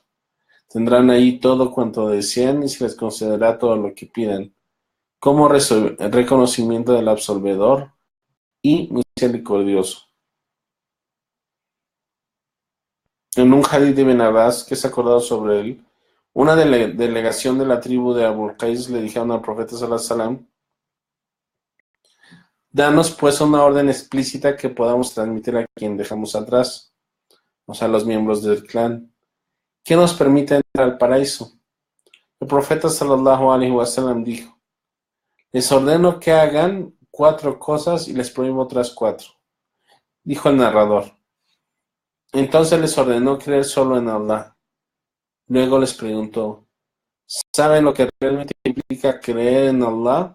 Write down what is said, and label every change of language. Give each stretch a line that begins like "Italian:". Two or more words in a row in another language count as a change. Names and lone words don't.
Spanish: Tendrán ahí todo cuanto deseen y se les concederá todo lo que pidan, como reconocimiento del absolvedor y misericordioso. En un hadith de Ibn Abbas que es acordado sobre él, una delegación de la tribu de Abul Qais le dijeron al profeta
Arabic: صلى الله عليه وسلم,
Spanish: danos pues una orden explícita que podamos transmitir a quien dejamos atrás, o sea, los miembros del clan, que nos permita entrar al paraíso. El profeta
Arabic: صلى الله عليه وسلم
Spanish: dijo, les ordeno que hagan 4 cosas y les prohíbo otras 4. Dijo el narrador. Entonces les ordenó creer solo en Allah. Luego les preguntó, ¿saben lo que realmente implica creer en Allah?